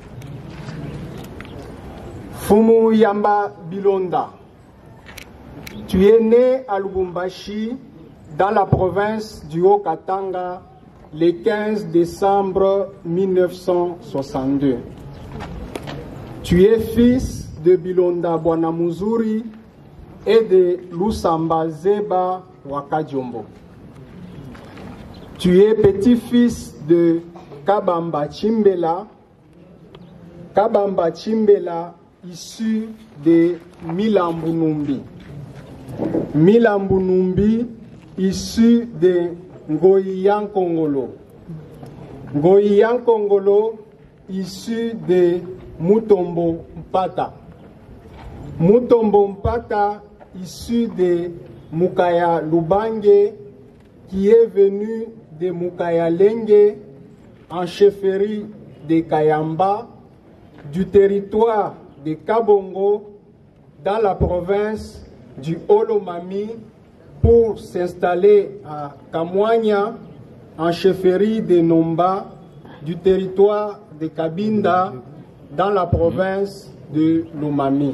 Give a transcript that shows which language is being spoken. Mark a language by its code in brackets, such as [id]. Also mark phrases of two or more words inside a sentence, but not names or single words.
[fr] Fumu Yamba Bilonda, tu es né à Lubumbashi, dans la province du Haut-Katanga, le 15 décembre 1962. Tu es fils de Bilonda Bwanamuzuri et de Lusamba Zeba Wakajombo. Tu es petit-fils de Kabamba Chimbela. Kabamba Chimbela, issu de Milambu Numbi. Milambu Numbi, issu de Ngoyian Kongolo. Ngoyian Kongolo, issu de Mutombo Mpata. Mutombo Mpata, issu de Mukaya Lubange, qui est venu de Mukaya Lengue, en chefferie de Kayamba, du territoire de Kabongo, dans la province du Olomami, pour s'installer à Kamwanya, en chefferie de Nomba, du territoire de Kabinda, dans la province de Lomami.